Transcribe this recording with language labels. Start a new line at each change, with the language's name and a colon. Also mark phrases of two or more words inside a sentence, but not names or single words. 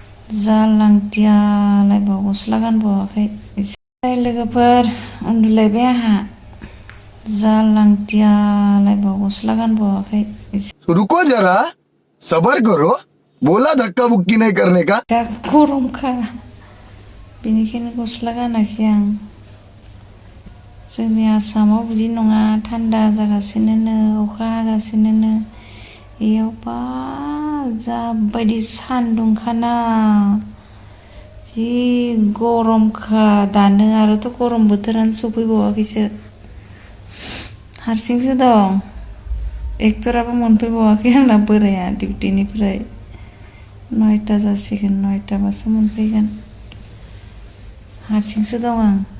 Bodo: जा लांथियालाय गस्ला गानबावाखै एसे लोगोफोर उन्दुलायबाय आंहा जा लांथियालाय गस्ला गानबावाखै
Hindi: रुको जरा सबर करो बोला धक्का बुक्की नहीं करने का
Bodo: जा गरमखा बेनिखायनो गस्ला गानाखै आं जोंनि आसामाव बिदि नङा थान्दा जागासिनो अखा हागासिनो इयावबा जाबायदि सान्दुंखाना जि गरमखा दानो आरोथ' गरम बोथोरानो सफैबावाखैसो हारसिंसो दं एक्टराबो मोनफैबावाखै आंना बोराया डिउटिनिफ्राय 9टा जासिगोन 9टाबासो मोनफैगोन हारसिंसो दं आं